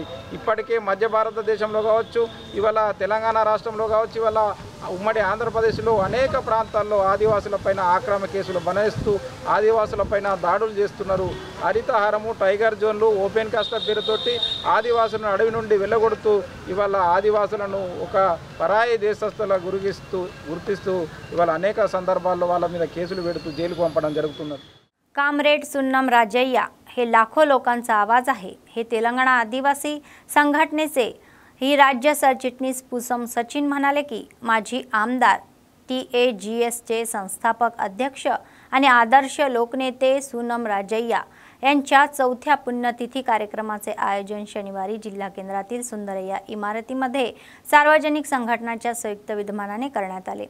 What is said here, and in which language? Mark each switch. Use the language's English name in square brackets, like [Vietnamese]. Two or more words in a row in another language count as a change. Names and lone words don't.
[Telugu] ఇప్పటికే మధ్య భారతదేశంలో కావచ్చు, ఇవాళ తెలంగాణ రాష్ట్రంలో కావచ్చు, ఇవాళ ఉమ్మడి ఆంధ్రప్రదేశ్లో అనేక ప్రాంతాల్లో ఆదివాసులపైన ఆక్రమణ కేసులు బనాయిస్తూ ఆదివాసులపైన దాడులు చేస్తున్నారు. హరితహారము, [English] tiger zones, open cast [Telugu] పేరుతోటి ఆదివాసులను అడవి నుండి వెళ్ళగొడుతూ ఇవాళ ఆదివాసులను ఒక పరాయి దేశస్తుల గుర్తిస్తూ ఇవాళ అనేక సందర్భాల్లో వాళ్ళ మీద కేసులు పెడుతూ జైలుకు पंपడం జరుగుతున్నది. [Marathi] कामरेड सुन्नम राजय्या हे लाखो लोकांचा आवाज आहे. हे तेलंगणा आदिवासी संघटनेचे ही राज्य सरचिटणीस पुसम सचिन म्हणाले की माझी आमदार TAGSचे संस्थापक अध्यक्ष आणि आदर्श लोकनेते सुनम राजय्या यांच्या 4थ्या पुण्यतिथी कार्यक्रमाचे आयोजन शनिवारी जिल्हा केंद्रातील सुंदरय्या इमारतीमध्ये सार्वजनिक संघटनाच्या संयुक्त विद्यमानाने करण्यात आले.